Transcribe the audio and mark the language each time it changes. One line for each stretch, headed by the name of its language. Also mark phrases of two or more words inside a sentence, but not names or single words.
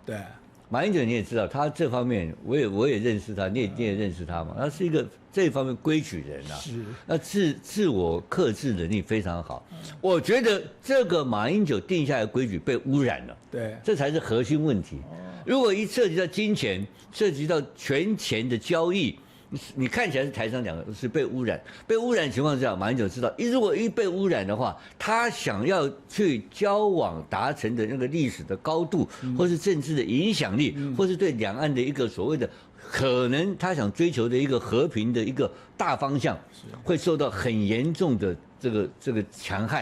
Chinese: 對，馬英九你也知道，他這方面我也認識他，你也認識他嘛。他是一個這方面規矩人啊。是。那自我克制能力非常好。我覺得這個馬英九定下來的規矩被污染了。對。這才是核心問題。如果一涉及到金錢，涉及到權錢的交易。你看起來是台商講的是被污染的情況之下，馬英九知道，如果被污染的話，他想要去交往達成的那個歷史的高度，或是政治的影響力，或是對兩岸的一個所謂的可能他想追求的一個和平的一個大方向，會受到很嚴重的這個戕害。